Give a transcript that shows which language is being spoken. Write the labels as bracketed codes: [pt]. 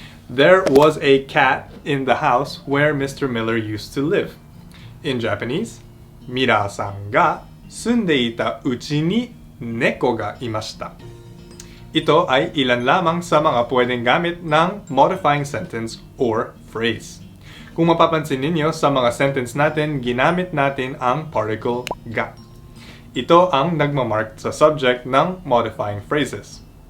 [en] There was a cat in the house where Mr. Miller used to live. In Japanese, [ja] ミラーさんが住んでいたうちに猫がいました。 [tl] Ito ay ilan lamang sa mga pwedeng gamit ng modifying sentence or phrase. Kung mapapansin ninyo sa mga sentence natin, ginamit natin ang particle ga. Ito ang nagmamark sa subject ng modifying phrases.